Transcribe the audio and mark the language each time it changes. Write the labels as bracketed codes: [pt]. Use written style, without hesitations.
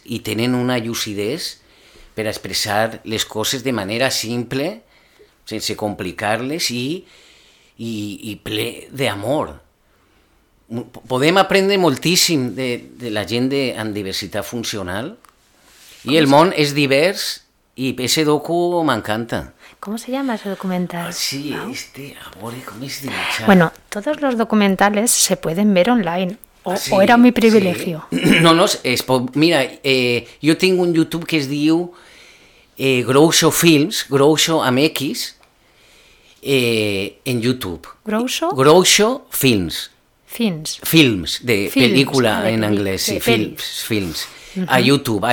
[ca] I tenen una lucidez per a expressar les coses de manera simple, sense complicar-les, i ple d'amor. Podem aprendre moltíssim de la gent amb diversitat funcional. I el món és divers, i ese docu m'encanta. [es] ¿Cómo se llama ese documental? [ca] Ah, sí, ¿no? A veure, com és de mitjà. [es] Bueno, todos los documentales se pueden ver online. O era mi privilegio. Sí. [ca] No, mira, jo tinc un YouTube que es diu Groucho Films, Groucho amb X, en YouTube. Groucho? Groucho Films. Films. Films, de pel·lícula en anglès. Sí, films. Uh-huh. A YouTube.